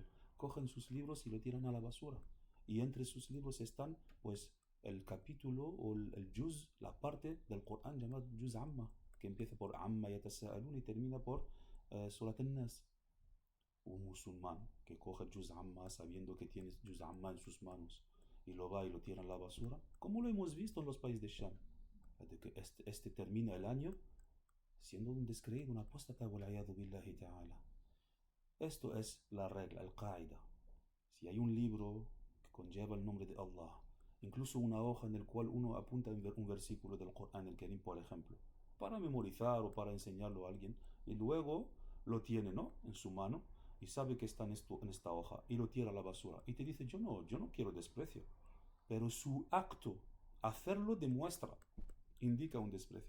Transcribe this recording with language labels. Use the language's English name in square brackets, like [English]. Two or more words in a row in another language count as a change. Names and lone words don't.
[Spanish] Cogen sus libros y lo tiran a la basura. Y entre sus libros están pues el capítulo o el juz, la parte del Corán llamada Juz Amma, que empieza por Amma Yatasa'alun y termina por Surat An-Nas. Un musulmán que coge Juz Amma sabiendo que tiene Juz Amma en sus manos y lo va y lo tira en la basura, como lo hemos visto en los países de Sham, de que este termina el año siendo un descreído, un apóstata, [Arabic] والعياذ بالله تعالى. [Spanish] Esto es la regla, el qaida. Si hay un libro que conlleva el nombre de Allah, incluso una hoja en la cual uno apunta un versículo del Corán, el Karim, por ejemplo, para memorizar o para enseñarlo a alguien, y luego lo tiene, ¿no?, en su mano, y sabe que está en esta hoja, y lo tira a la basura, y te dice, yo no quiero desprecio, pero su acto, hacerlo demuestra, indica un desprecio.